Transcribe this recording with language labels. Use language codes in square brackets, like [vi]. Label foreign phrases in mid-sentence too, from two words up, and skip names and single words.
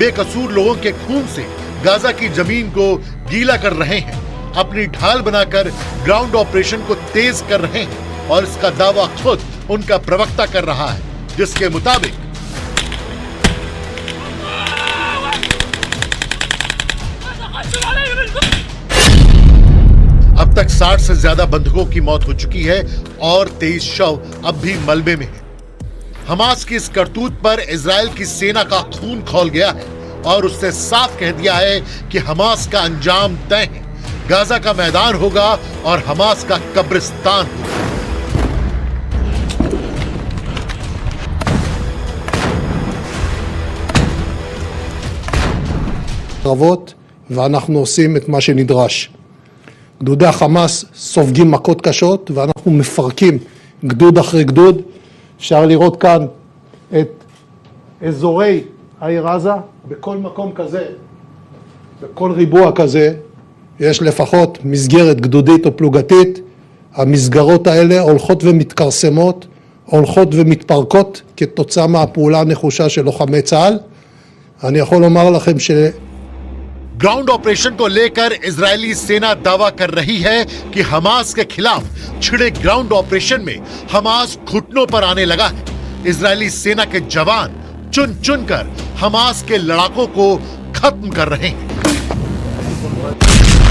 [hi] बेकसूर लोगों के खून से गाजा की जमीन को गीला कर रहे हैं, अपनी ढाल बनाकर [en] ground operation [hi] को तेज कर रहे हैं और इसका दावा खुद उनका प्रवक्ता कर रहा है, जिसके मुताबिक अब तक 60 से ज्यादा बंधुकों की मौत हो चुकी है और 23 शव अब भी मलबे में हैं। हमास की इस करतूत पर इजराइल की सेना का खून खौल गया है और उससे साफ कह दिया है कि हमास का अंजाम तय है। गाजा का मैदान होगा और हमास का कब्रिस्तान होगा। [he] קרבות, ואנחנו עושים את מה שנדרש. גדודי החמאס סופגים מכות קשות ואנחנו מפרקים גדוד אחרי גדוד. אפשר לראות כאן את אזורי העיר עזה, בכל מקום כזה, בכל ריבוע כזה, יש לפחות מסגרת גדודית או פלוגתית. המסגרות האלה הולכות ומתקרסמות, הולכות ומתפרקות כתוצאה מהפעולה הנחושה של לוחמי צה"ל. אני יכול לומר לכם ש... [en] ground operation [hi] को लेकर इजरायली सेना दावा कर रही है कि हमास के खिलाफ छिड़े [en] ground operation [hi] में हमास घुटनों पर आने लगा है। इजरायली सेना के जवान चुन चुन कर हमास के लड़ाकों को खत्म कर रहे हैं।